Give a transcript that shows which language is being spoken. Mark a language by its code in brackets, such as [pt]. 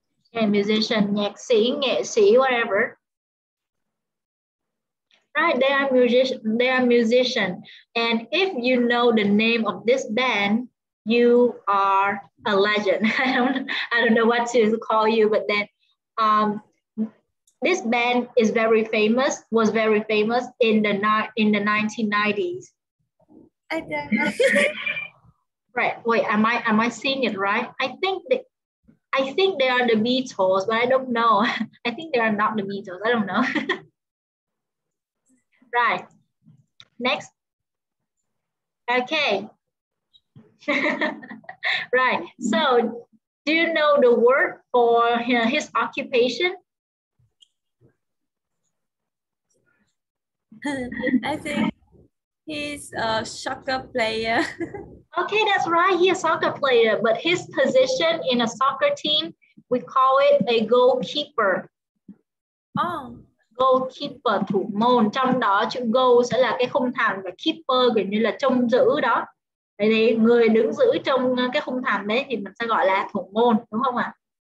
[en] Yeah, musician, [vi] nhạc sĩ, nghệ sĩ, [en] whatever. Right, they are musician. And if you know the name of this band, you are a legend. I don't know what to call you, but then this band is was very famous in the 1990s. I don't know. Right. Wait, am I seeing it right? I think they are the Beatles, but I don't know. I think they are not the Beatles. I don't know. Right. Next. Okay. Right. So, do you know the word for his occupation? I think he's a soccer player. Okay, that's right. He's a soccer player, but his position in a soccer team, we call it a goalkeeper. Oh. [vi] Goalkeeper, thủ môn. Trong đó chữ goal sẽ là cái khung thành và keeper kiểu như là trông giữ đó. Vậy thì người đứng giữ trong cái khung thành đấy thì mình sẽ gọi là thủ môn, đúng không ạ?